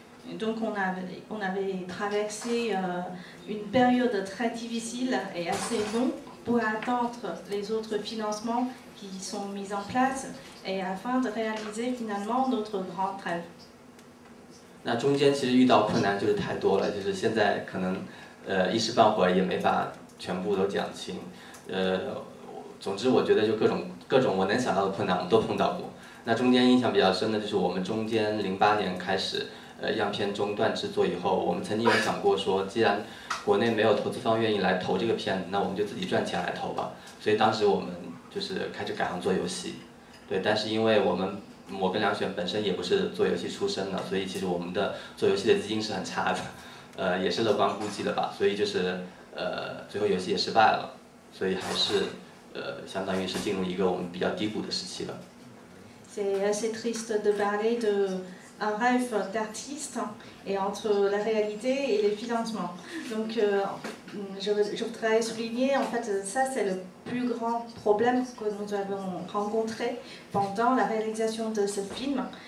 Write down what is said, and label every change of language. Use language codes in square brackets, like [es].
[fr] Et donc on avait traversé une période très difficile et assez longue pour attendre les autres financements qui sont mis en place et afin de réaliser finalement notre grand rêve. [zh] 那中间其实遇到困难就是太多了，就是现在可能一时半会儿也没法全部都讲清。总之我觉得就各种我能想到的困难我们都碰到过。那中间印象比较深的就是我们中间08年开始样片中断制作以后，我们曾经有想过说，既然国内没有投资方愿意来投这个片子，那我们就自己赚钱来投吧。所以当时我们就是开始改行做游戏，对。但是因为我跟梁璇本身也不是做游戏出身的，所以其实我们的做游戏的资金是很差的，也是乐观估计的吧。所以就是最后游戏也失败了，所以还是相当于是进入一个我们比较低谷的时期了。 [fr] C'est assez triste de parler d'un rêve d'artiste et entre la réalité et les financements. Donc je voudrais souligner, en fait, ça c'est le plus grand problème que nous avons rencontré pendant la réalisation de ce film.